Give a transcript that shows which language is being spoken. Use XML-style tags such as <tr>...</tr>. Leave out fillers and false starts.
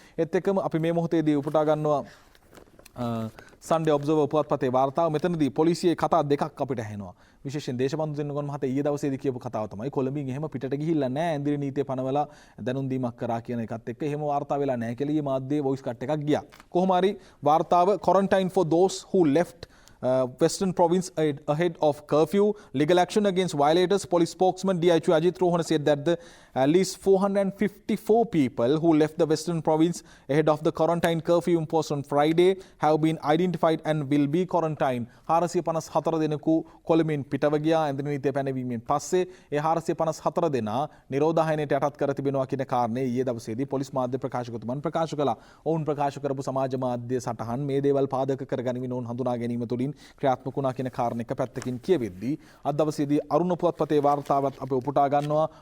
<si>ඒත් එක්කම අපි මේ මොහොතේදී උපුටා ගන්නවා සන්ඩේ ඔබ්සර්වර් පුවත්පතේ වාර්තාව. මෙතනදී පොලිසියේ කතා දෙකක් අපිට ඇහෙනවා. විශේෂයෙන් දේශබන්දු දෙන්නගොන් මහතා ඊයේ දවසේදී කියපු කතාව තමයි කොළඹින් එහෙම පිටට ගිහිල්ලා නැහැ, ඇඳිරි නීතිය පනවලා දැනුම් දීමක් කරා කියන එකත් එක්ක එහෙම වාර්තා වෙලා නැහැ කියලා ඊයේ මාධ්‍යයේ වොයිස් කට් එකක් ගියා. කොහොම හරි වාර්තාව</si> <en>quarantine for those who left Western Province ahead of curfew, legal action against violators. Police spokesman DIG Ajit Rohana said that at least 454 people who left the Western Province ahead of the quarantine curfew imposed on Friday have been identified and will be quarantined.</en> <si>454 දෙනෙකු කොළඹින් පිටව ගියා ඇඳිරි නීතිය පැනවීමෙන් පස්සේ. ඒ 454 දෙනා නිරෝධායනයට යටත් කර තිබෙනවා කියන කාරණේ ඊයේ දවසේදී පොලිස් මාධ්‍ය ප්‍රකාශකතුමන් ප්‍රකාශ කළා. ඔවුන් ප්‍රකාශ කරපු සමාජ මාධ්‍ය සටහන් මේ දේවල් පාදක කරගනිමින් ඔවුන් හඳුනා ගැනීම තුළින් ක්‍රියාත්මක වුණා කියන කාරණේක පැත්තකින් කියවෙද්දී අද දවසේදී අරුණ පුවත්පතේ වාර්තාවත් අපි උපුටා ගන්නවා.</si>